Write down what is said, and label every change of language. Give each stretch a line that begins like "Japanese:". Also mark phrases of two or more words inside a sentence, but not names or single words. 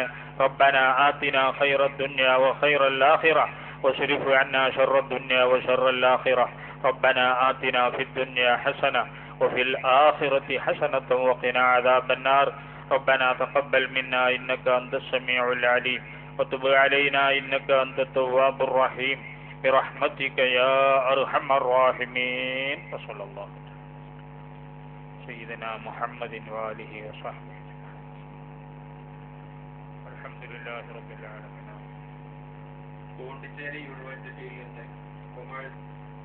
Arabic: ربنا آتنا خير الدنيا وخير الآخرة واصرف عنا شر الدنيا وشر الآخرة. ربنا آتنا في الدنيا حسنة وفي الآخرة حسنة وقنا عذاب النار. ربنا تقبل منا إنك أنت السميع العليم وتب علينا إنك أنت التواب الرحيم برحمتك يا أرحم الراحمين. وصلى الله سيدنا محمد وآله وصحبه. الحمد لله رب العالمين.